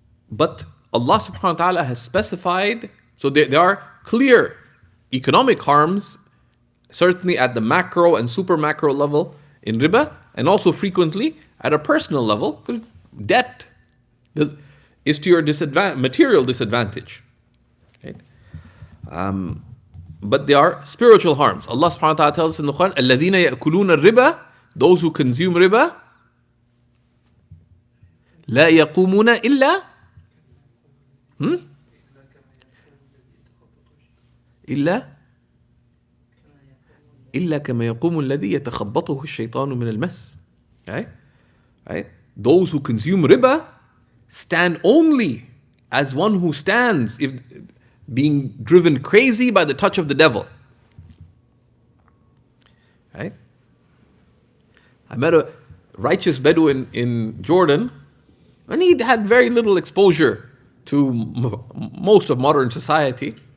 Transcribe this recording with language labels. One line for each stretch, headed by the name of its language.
English: But Allah subhanahu wa ta'ala has specified, so there are clear economic harms, certainly at the macro and super macro level in riba, and also frequently at a personal level, because debt is to your material disadvantage. Right? But there are spiritual harms. Allah subhanahu wa ta'ala tells us in the Quran,
Arabic: الَّذِينَ يَأْكُلُونَ الرِّبَى,
English: those who consume riba,
Arabic: لَا يَقُومُونَ إِلَّا إلا كما يقوم الذي يتخبطه الشيطان من المس.
English: Right? Those who consume riba stand only as one who stands if being driven crazy by the touch of the devil. Right? I met a righteous Bedouin in Jordan, and he had very little exposure to most of modern society.